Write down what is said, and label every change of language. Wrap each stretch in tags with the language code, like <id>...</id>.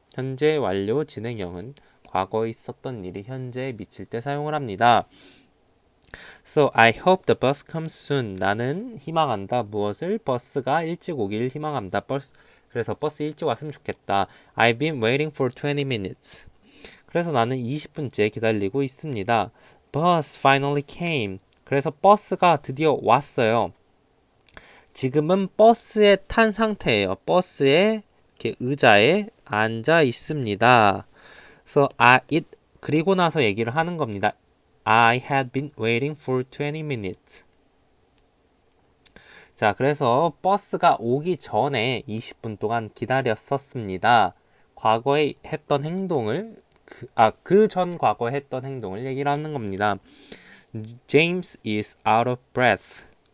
<ko>현재 완료 진행형은 과거에 있었던 일이 현재에 미칠 때 사용을 합니다.</ko> <en>So I hope the bus comes soon.</en> <ko>나는 희망한다. 무엇을? 버스가 일찍 오길 희망합니다. 그래서 버스 일찍 왔으면 좋겠다.</ko> <en>I've been waiting for 20 minutes.</en> <ko>그래서 나는 20분째 기다리고 있습니다.</ko> <en>Bus finally came.</en> <ko>그래서 버스가 드디어 왔어요. 지금은 버스에 탄 상태예요. 버스에 이렇게 의자에 앉아 있습니다. So 그리고 나서 얘기를 하는 겁니다.</ko> <en>I had been waiting for 20 minutes.</en> <ko>자, 그래서 버스가 오기 전에 20분 동안 기다렸었습니다. 과거에 했던 행동을 그 전 과거에 했던 행동을 얘기를 하는 겁니다.</ko> <en>James is out of breath.</en>